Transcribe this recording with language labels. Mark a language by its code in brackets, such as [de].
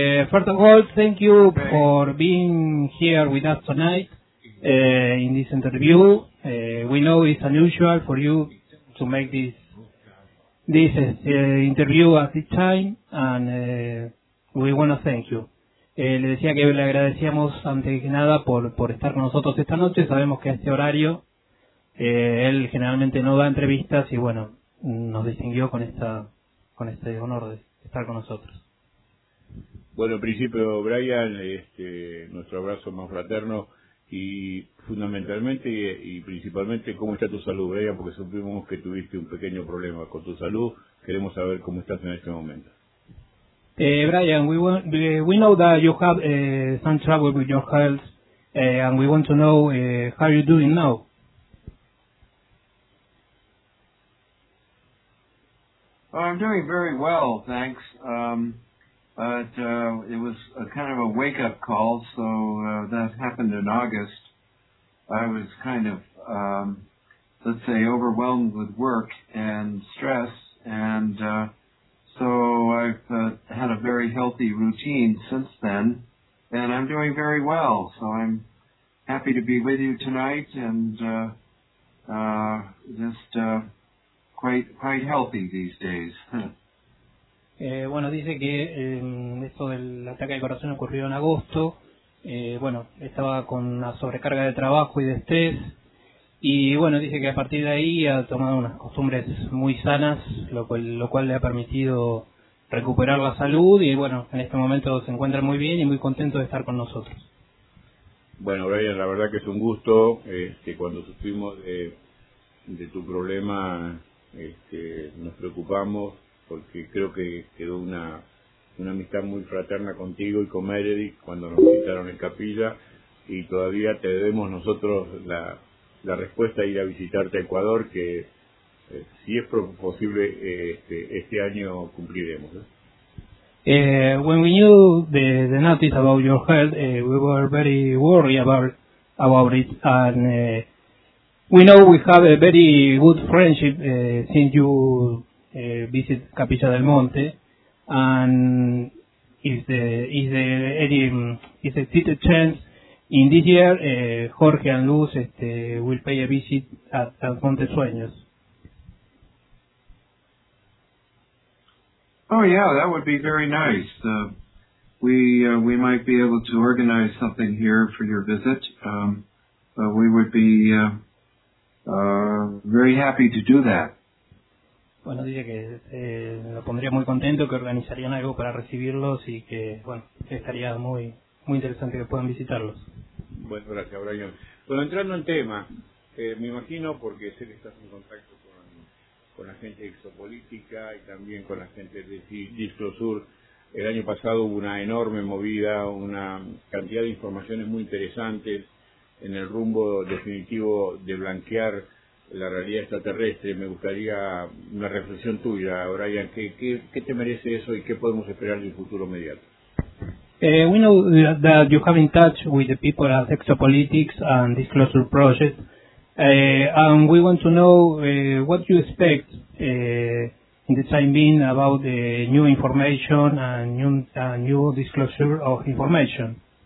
[en] First of all, thank you for being here with us tonight. In this interview, we know it's unusual for you to make this interview at this time, and we want to thank you. [es] Le decía que le agradecíamos antes que nada por estar con nosotros esta noche. Sabemos que a este horario él generalmente no da entrevistas y bueno, nos distinguió con este honor de estar con nosotros. Bueno, en principio, Brian, nuestro abrazo más fraterno. Y fundamentalmente y principalmente, ¿cómo está tu salud, Brian? Porque supimos que tuviste un pequeño problema con tu salud. Queremos saber cómo estás en este momento. [en] Brian, we know that you have some trouble with your health, and we want to know how you're doing now. I'm doing very well, thanks. But it was a kind of a wake-up call, so that happened in August. I was kind of, let's say, overwhelmed with work and stress, and so I've had a very healthy routine since then, and I'm doing very well. So I'm happy to be with you tonight, and quite healthy these days. [es] Bueno, dice que esto del ataque al corazón ocurrió en agosto. Bueno, estaba con una sobrecarga de trabajo y de estrés. Y bueno, dice que a partir de ahí ha tomado unas costumbres muy sanas, lo cual le ha permitido recuperar la salud. Y bueno, en este momento se encuentra muy bien y muy contento de estar con nosotros. Bueno, Brian, la verdad que es un gusto. Cuando supimos de tu problema, nos preocupamos, porque creo que quedó una amistad muy fraterna contigo y con Meredith cuando nos visitaron en Capilla, y todavía te debemos nosotros la respuesta a ir a visitarte a Ecuador, que si es posible este año cumpliremos. [en] When we knew the notice about your health, we were very worried about it, and we know we have a very good friendship since you visit Capilla del Monte, and is the chance in this year, Jorge and Luz will pay a visit at San Fonte Sueños. Oh yeah, that would be very nice. We might be able to organize something here for your visit, but we would be very happy to do that. [es] Bueno, dice que lo pondría muy contento, que organizarían algo para recibirlos y que, bueno, estaría muy muy interesante que puedan visitarlos. Bueno, gracias, Brian. Bueno, entrando en tema, me imagino, porque sé que estás en contacto con la gente de Exopolítica y también con la gente de Disco Sur, el año pasado hubo una enorme movida, una cantidad de informaciones muy interesantes en el rumbo definitivo de blanquear la realidad extraterrestre. Me gustaría una reflexión tuya, Brian. ¿Qué te merece eso y qué podemos esperar del futuro inmediato? [en] We know that you have in touch with the people at Exopolitics and Disclosure Project, and we want to know what you expect in the time being about the new information and new disclosure of information.